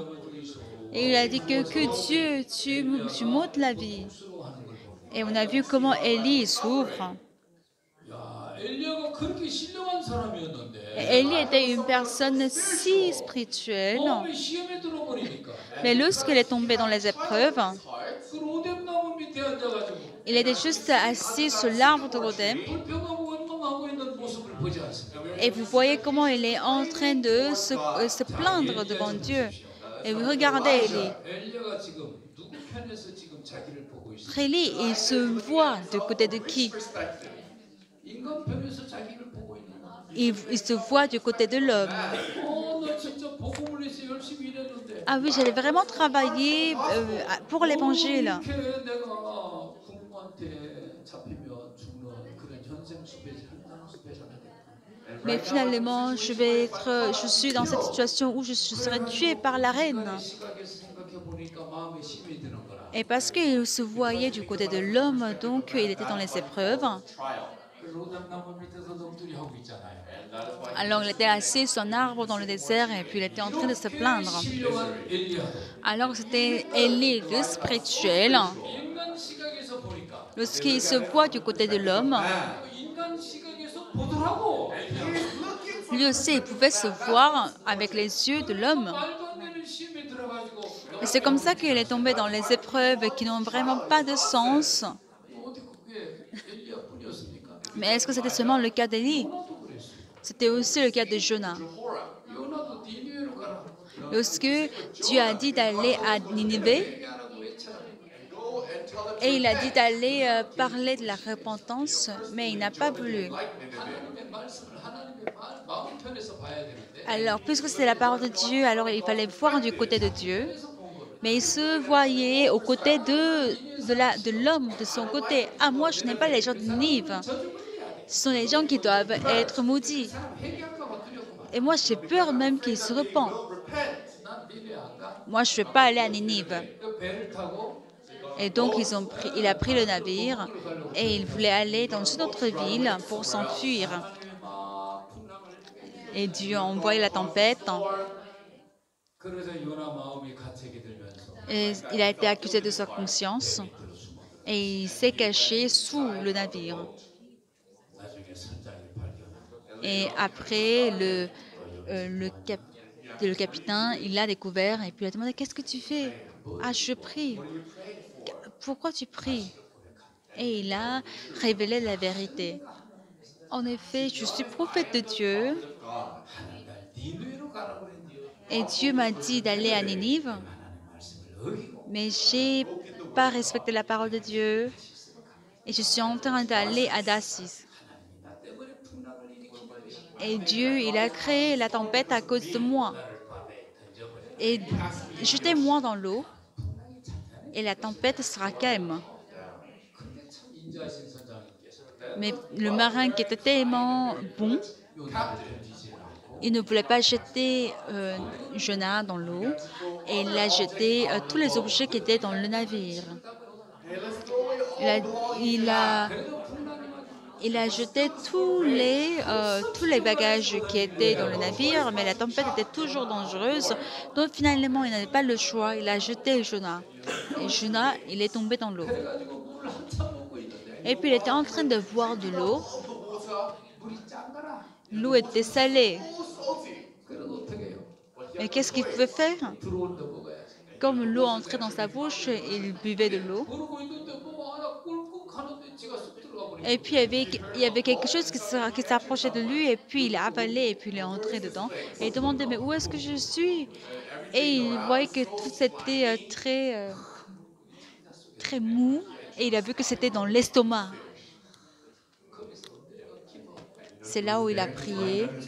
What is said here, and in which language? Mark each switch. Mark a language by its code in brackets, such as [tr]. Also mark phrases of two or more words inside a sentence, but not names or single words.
[fr] Et il a dit que Dieu, tu m'ôtes la vie. [ko] 수로하는 걸 보고 [fr] Et on a vu comment Élie souffre. [ko] 야 엘리야가 그렇게 신령한 [fr] Élie était une personne si spirituelle, [ko] 너무 시험에 들어버리니까 [fr] mais lorsqu'elle est tombée dans les épreuves, heart, [ko] 그 로뎀나무 밑에 앉아가지고 [fr] il était juste assis sur l'arbre de Rodem. [ko] 불평하고 원망하고 있는 모습을 보지 않습니까? [fr] Et vous voyez comment il est en train de se plaindre devant Dieu. Et vous regardez Élie. [ko] 엘리야가 지금 누구 편에서 지금 자기를 보고 있어요? [fr] Élie, il se voit du côté de qui? perspective. [ko] 인간 편에서 자기를 보고 있는 거야. [fr] Il se voit du côté de l'homme. [ko] 나 진짜 복음을 위해서 열심히 일했는데 [fr] Ah oui, j'allais vraiment travailler pour l'évangile. [ko] 이렇게 내가 군부한테 잡히면 죽는 그런 현생 수배자, 현장 수배자가 됐다. [fr] Mais finalement, je suis dans cette situation où je serai tuée par la reine. [ko] 시각에서 생각해 보니까 마음에 힘이 드는 거라. [fr] Et parce qu'il se voyait du côté de l'homme, donc il était dans les épreuves. Trial. [ko] 그 로뎀나무 밑에서 넋두리 하고 있잖아요. [en] And that is why [fr] Alors il était assis sur un arbre dans le désert et puis il était en train de se plaindre. [ko] 신령한 엘리야도 [fr] Alors c'était Élie, le spirituel. [ko] 인간 시각에서 보니까 [fr] Lorsqu'il se voit du côté de l'homme, [ko] 인간 시각에서 보더라고. [fr] lui aussi il pouvait se voir avec les yeux de l'homme. [ko] 말도 안 되는 시험에 들어가지고 [fr] Et c'est comme ça qu'il est tombé dans les épreuves qui n'ont vraiment pas de sens. [ko] 어디 그게 엘리야뿐이었습니까? [fr] Mais est-ce que c'était seulement le cas d'Élie? [ko] 요나도 그랬어. [fr] C'était aussi le cas de Jonas. [ko] 요나도 니느웨로 가라. [fr] Lorsque Dieu a dit d'aller à Ninive, [ko] 얘기하라고 외쳐라. [en] go and tell them [fr] et il a dit d'aller parler de la repentance, mais il n'a pas voulu. [ko] 하나님의 말씀을 하나님의 마음 편에서 봐야 되는데 [fr] Alors, puisque c'était la parole de Dieu, alors il fallait voir du côté de Dieu, mais il se voyait aux côtés de l'homme, de son côté. Ah, moi, je n'aime pas les gens de Ninive. Ce sont les gens qui doivent être maudits. [ko] 회개할까 봐 두렵구만. [fr] Et moi, j'ai peur même qu'ils se repentent. [ko] 난 니느웨 안 가. [fr] Moi, je ne vais pas aller à Ninive. [ko] 그 배를 타고 [fr] Et donc, il a pris le navire et il voulait aller dans une autre ville pour s'enfuir. [ko] 하나님이 막 풍랑을 [fr] Et Dieu a envoyé la tempête [ko] 그래서 요나 마음이 가책이 들면서 [fr] et il a été accusé de sa conscience et il s'est caché sous le navire. [ko] 나중에 선장이 발견하고 [fr] Et après, le capitaine, il l'a découvert et puis il a demandé: qu'est-ce que tu fais? Ah, je prie. Pourquoi tu pries? Et il a révélé la vérité. En effet, je suis prophète de Dieu [ko] 하나님 날 니느웨로 가라고 그랬는데 [fr] et Dieu m'a dit d'aller à Ninive, [ko] 하나님 말씀을 어기고 [fr] mais j'ai pas respecté la parole de Dieu et je suis en train d'aller à Dacis. [ko] 하나님이 나 때문에 풍랑을 일으키는 것이 [fr] Et Dieu, il a créé la tempête à cause de moi. [ko] 나를 밤에 던져버려. [fr] Et jetez-moi dans l'eau et la tempête sera calme. [ko] 근데 참 인자하신 선장님께서 [fr] Mais le marin qui était tellement bon, [ko] 요나를 던지지 않고 [fr] il ne voulait pas jeter Jonas dans l'eau et il a jeté tous les objets qui étaient dans le navire. Il a, il a jeté tous les bagages qui étaient dans le navire, mais la tempête était toujours dangereuse. Donc finalement, il n'avait pas le choix. Il a jeté Jonas. Et Jonas, il est tombé dans l'eau. [ko] 그래가지고 물을 한참 먹고 있는데 [fr] Et puis il était en train de boire de l'eau. [ko] 물이 짠 거라. [fr] L'eau était salée. [ko] 그래도 어떻게 해요? [fr] Mais qu'est-ce qu'il pouvait faire? [ko] 들어온데 먹어야지. [fr] Comme l'eau entrait dans sa bouche, il buvait de l'eau. [ko] 그러고 있는데 뭐 하나 꿀꺽 하는데 지가 쑥 들어가 버리고. [fr] Et puis il y avait quelque chose qui s'approchait de lui, et puis il a avalé, et puis il est entré dedans. Et il demandait: mais où est-ce que je suis? Et il voyait que tout était très mou, et il a vu que c'était dans l'estomac. C'est là où il a prié.